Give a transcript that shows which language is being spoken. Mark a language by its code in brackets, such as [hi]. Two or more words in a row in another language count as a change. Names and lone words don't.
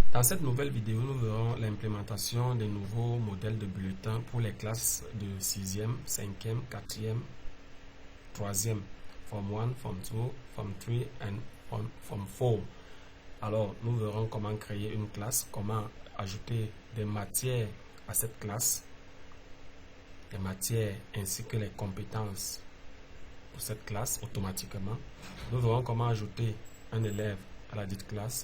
[fr] Dans cette nouvelle vidéo, nous verrons l'implémentation des nouveaux modèles de bulletins pour les classes de 6e, 5e, 4e, 3e, Form 1, Form 2, Form 3 et Form 4. Alors, nous verrons comment créer une classe, comment ajouter des matières à cette classe, les matières ainsi que les compétences pour cette classe automatiquement. Nous verrons comment ajouter un élève à la dite classe.